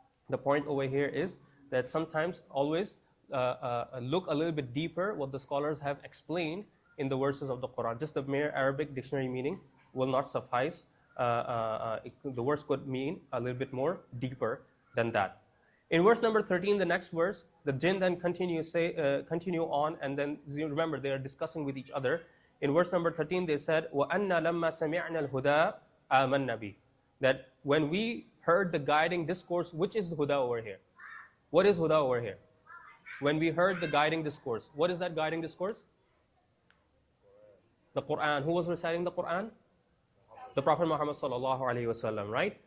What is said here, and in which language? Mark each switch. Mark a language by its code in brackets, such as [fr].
[en] The point over here is that sometimes always look a little bit deeper what the scholars have explained in the verses of the Quran. Just the mere Arabic dictionary meaning will not suffice. The verse could mean a little bit more deeper than that. In verse number 13, the next verse, the jinn then continue on, and then remember they are discussing with each other. In verse number 13, they said, [ar] وَأَنَّا لَمَّا سَمِعْنَا الْهُدَى آمَنَّا بِهِ. [en] That when we heard the guiding discourse, which is huda over here? What is huda over here? When we heard the guiding discourse, what is that guiding discourse? The Quran. Who was reciting the Quran? The Prophet Muhammad sallallahu alaihi wasallam, right?